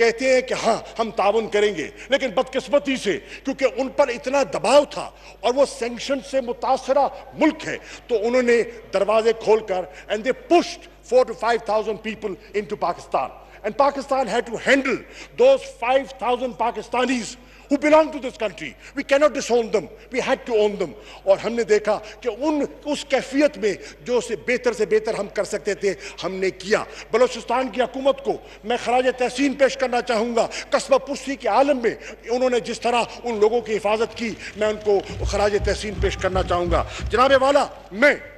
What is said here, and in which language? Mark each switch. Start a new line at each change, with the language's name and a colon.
Urdu: ہیں کہ ہاں ہم تعاون کریں گے، لیکن بدقسمتی سے کیونکہ ان پر اتنا دباؤ تھا اور وہ سینکشن سے متاثرہ ملک ہے تو انہوں نے دروازے کھول کر
English: and they pushed 4,000 to 5,000 people into Pakistan, and Pakistan had to handle those 5,000 Pakistanis who belong to this country. We cannot disown them, we had to own them.
Urdu: اور ہم نے دیکھا کہ اس کیفیت میں جو سے بہتر ہم کر سکتے تھے ہم نے کیا۔ بلوچستان کی حکومت کو میں خراج تحسین پیش کرنا چاہوں گا، قصبہ پشتی کے عالم میں انہوں نے جس طرح ان لوگوں کی حفاظت کی، میں ان کو خراج تحسین پیش کرنا چاہوں گا۔ جناب والا، میں